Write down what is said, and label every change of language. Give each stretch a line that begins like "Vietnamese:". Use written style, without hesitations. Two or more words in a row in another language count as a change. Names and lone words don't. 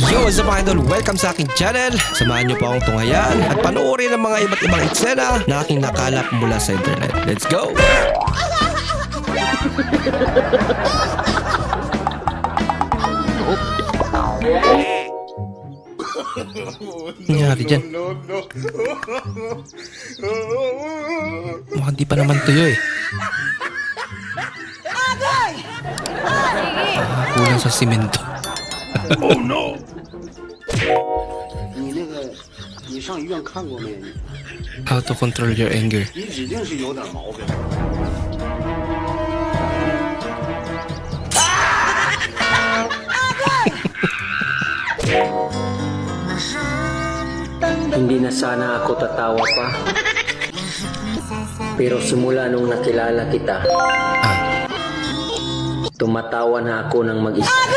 English: what's up
Filipino: mga idol? Welcome sa aking channel. Samahan niyo po akong tunghayan at panoorin ang mga iba't ibang eksena na aking nakalap mula sa internet.
English: Let's go!
Filipino: Nangyari dyan? Mukhang di pa naman tuyo eh. Kulang sa simento.
English: Oh no!
Chinese: 你上医院看过没？
English: How to control your anger.
Chinese: 你指定是有点毛病。
Filipino: Hindi na sana ako tatawa pa. Pero simula nung nakilala kita, tumatawa na ako ng mag-isa.